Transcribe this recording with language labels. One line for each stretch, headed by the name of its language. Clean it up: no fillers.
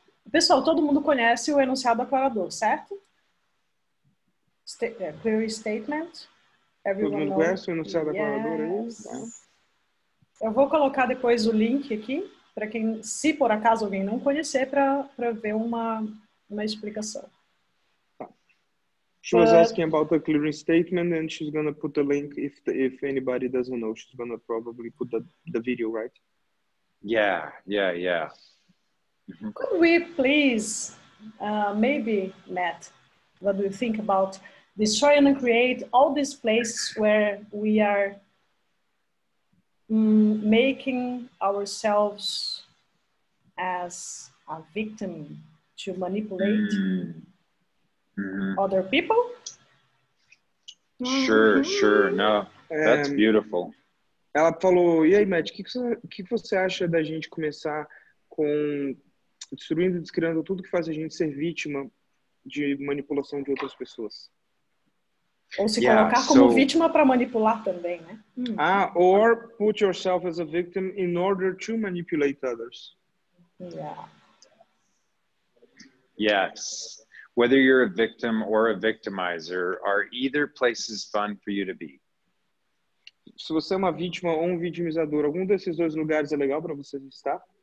Portuguese: Pessoal, todo mundo conhece o enunciado aclarador, certo?
English: Clear statement.
Portuguese: Todo mundo conhece o enunciado aclarador aí? Eu vou colocar depois o link aqui, para quem, se por acaso alguém não conhecer, para ver uma explicação.
English: She was asking about the clearing statement and she's going to put the link if anybody doesn't know. She's going to probably put the video, right? Yeah. Could we please, maybe, Matt, what do you think about destroy and create all these places where we are making ourselves as a victim to manipulate other people? Sure. No, that's beautiful.
Portuguese: Ela falou, e aí, Matt, o que você acha da gente começar com destruindo e descriando tudo que faz a gente ser vítima de manipulação de outras pessoas? Ou se colocar como vítima para manipular também, né?
English: Or put yourself as a victim in order to manipulate others. Yeah. Yes. Whether you're a victim or a victimizer, are either places fun for you to be?
Portuguese: Se você é uma vítima ou um vitimizador, algum desses dois lugares é legal para você estar?